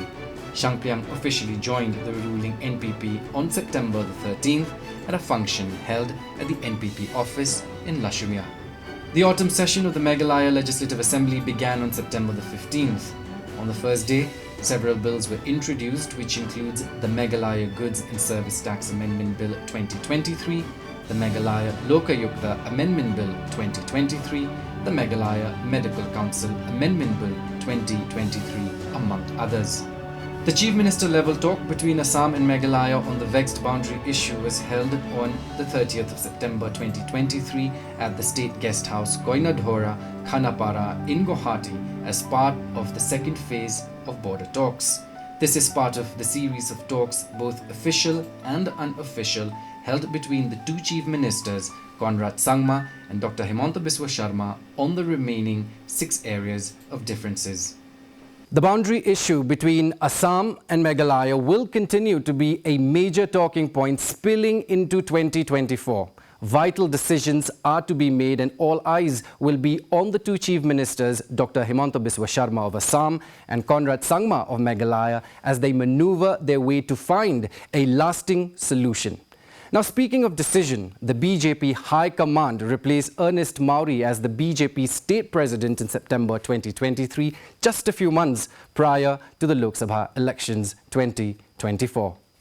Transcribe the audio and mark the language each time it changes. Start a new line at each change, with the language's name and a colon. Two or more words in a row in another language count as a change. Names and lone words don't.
English: Shanklyang officially joined the ruling NPP on September the 13th at a function held at the NPP office in Lashumia. The autumn session of the Meghalaya Legislative Assembly began on September the 15th. On the first day, several bills were introduced, which includes the Meghalaya Goods and Service Tax Amendment Bill 2023, the Meghalaya Lokayukta Amendment Bill 2023, the Meghalaya Medical Council Amendment Bill 2023, among others. The Chief Minister level talk between Assam and Meghalaya on the vexed boundary issue was held on the 30th of September 2023 at the State Guest House Koinadhora, Khanapara in Guwahati as part of the second phase of border talks. This is part of the series of talks, both official and unofficial, held between the two Chief Ministers, Conrad Sangma and Dr. Himanta Biswa Sharma, on the remaining 6 areas of differences. The boundary issue between Assam and Meghalaya will continue to be a major talking point spilling into 2024. Vital decisions are to be made and all eyes will be on the two Chief Ministers, Dr. Himanta Biswa Sharma of Assam and Conrad Sangma of Meghalaya, as they maneuver their way to find a lasting solution. Now, speaking of decision, the BJP High Command replaced Ernest Maury as the BJP State President in September 2023, just a few months prior to the Lok Sabha elections 2024.